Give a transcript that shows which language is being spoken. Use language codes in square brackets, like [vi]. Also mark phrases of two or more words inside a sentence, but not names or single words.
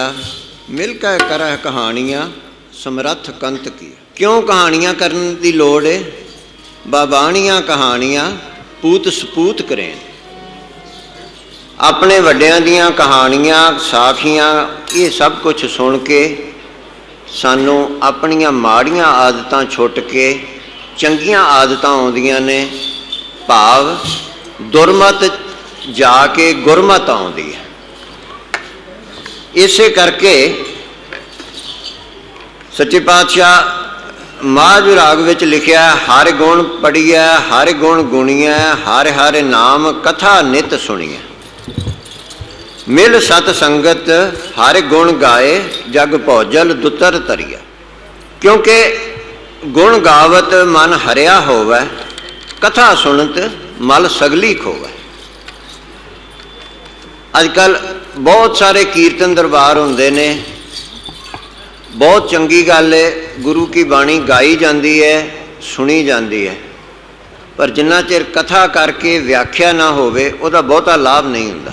[pa] ਮਿਲ ਕੇ ਕਰਹ ਕਹਾਨੀਆਂ ਸਮਰਥ ਕੰਤ ਕੀ। ਕਿਉਂ ਕਹਾਨੀਆਂ ਕਰਨੇ ਕੀ ਲੋੜ ਹੈ? ਬਾਬਾਣੀਆਂ ਕਹਾਨੀਆਂ ਪੂਤ ਸਪੂਤ ਕਰੇਂ। ਅਪਨੇ ਵੱਡਿਆਂ ਦੀਆਂ ਕਹਾਨੀਆਂ ਸਾਖੀਆਂ ਯੇ ਸਭ ਕੁਛ ਸੁਣ ਕੇ ਸਾਨੂੰ ਅਪਨੀਆਂ ਮਾੜੀਆਂ ਆਦਤਾਂ ਛੁੱਟ ਕੇ ਚੰਗੀਆਂ ਆਦਤਾਂ ਆਉਂਦੀਆਂ ਨੇ। ਭਾਵ ਦੁਰਮਤ ਜਾਕੇ ਗੁਰਮਤ ਆਉਂਦੀ ਹੈ। ਇਸੇ ਕਰਕੇ ਸੱਚੇ ਪਾਤਸ਼ਾਹ ਮਾਝ ਵਿਰਾਗ ਵਿਚ ਲਿਖਿਆ, ਹਰ ਗੁਣ ਪੜ੍ਹਿਆ ਹਰ ਗੁਣ ਗੁਣਿਆ, ਹਰ ਹਰ ਨਾਮ ਕਥਾ ਨਿਤ ਸੁਣਿਆ। ਮਿਲ ਸਤ ਸੰਗਤ ਹਰ ਗੁਣ ਗਾਏ, ਜਗ ਭਉਜਲ ਦੁਤਰ ਤਰਿਆ। ਕਿਉਂਕਿ ਗੁਣ ਗਾਵਤ ਮਨ ਹਰਿਆ ਹੋਵੇ, ਕਥਾ ਸੁਣਤ ਮਲ ਸਗਲੀ ਖੋਵੇ। ਅਜਕਲ ਬਹੁਤ ਸਾਰੇ ਕੀਰਤਨ ਦਰਬਾਰ ਹੋਂਦੇ ਨੇ, ਬਹੁਤ ਚੰਗੀ ਗਲ ਹੈ, ਗੁਰੂ ਕੀ ਬਾਣੀ [hi] गाई जाती है सुनी जाती है, [pa] ਪਰ ਜਿੰਨਾ ਚਿਰ ਕਥਾ ਕਰਕੇ ਵਿਆਖਿਆ ਨਾ ਹੋਵੇ ਉਹਦਾ ਬਹੁਤਾ ਲਾਭ ਨਹੀਂ ਹੁੰਦਾ।